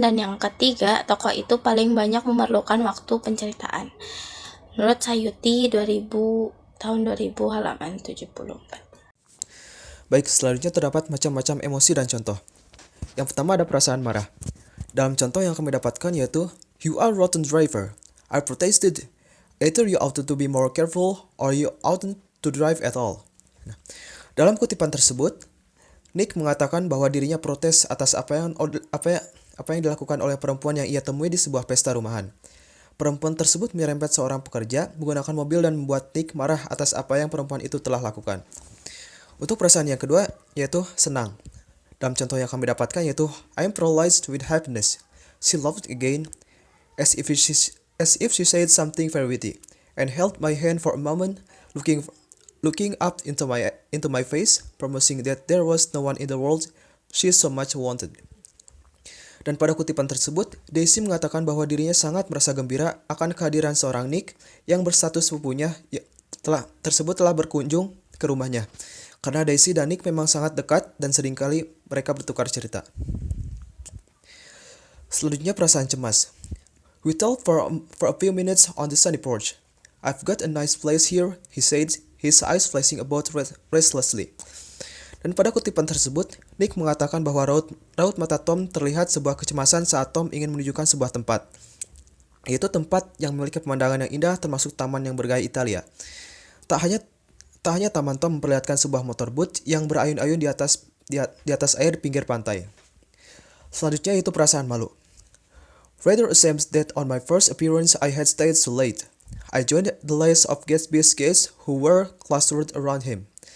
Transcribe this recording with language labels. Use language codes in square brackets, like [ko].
[id] Dan yang ketiga, tokoh itu paling banyak memerlukan waktu penceritaan. Menurut Sayuti tahun 2000 halaman 74. Baik, selanjutnya terdapat macam-macam emosi dan contoh. Yang pertama ada perasaan marah. Dalam contoh yang kami dapatkan yaitu, [en] "You are rotten driver. I protested. Either you ought to be more careful or you oughtn't to drive at all." [id] Nah, dalam kutipan tersebut, Nick mengatakan bahwa dirinya protes atas apa yang dilakukan oleh perempuan yang ia temui di sebuah pesta rumahan. Perempuan tersebut menyerempet seorang pekerja menggunakan mobil dan membuat Nick marah atas apa yang perempuan itu telah lakukan. Untuk perasaan yang kedua yaitu senang. Dalam contoh yang kami dapatkan yaitu, [en] "I am paralyzed with happiness. She laughed again, as if she said something very witty, and held my hand for a moment, looking up into my face, promising that there was no one in the world she so much wanted." [id] Dan pada kutipan tersebut, Daisy mengatakan bahwa dirinya sangat merasa gembira akan kehadiran seorang Nick yang berstatus sepupunya telah berkunjung ke rumahnya. Karena Daisy dan Nick memang sangat dekat dan seringkali mereka bertukar cerita. Selanjutnya perasaan cemas. [en] "We talked for a few minutes on the sunny porch. I've got a nice place here," he said, his eyes flashing about restlessly. [id] Dan pada kutipan tersebut, Nick mengatakan bahwa raut mata Tom terlihat sebuah kecemasan saat Tom ingin menunjukkan sebuah tempat, yaitu tempat yang memiliki pemandangan yang indah termasuk taman yang bergaya Italia. Tak hanya taman, Tom memperlihatkan sebuah motor boat yang berayun-ayun di atas air di pinggir pantai. Selanjutnya itu perasaan malu. [en] "Rather ashamed that on my first appearance I had stayed so late. I joined the list of Gatsby's guests who were clustered around him."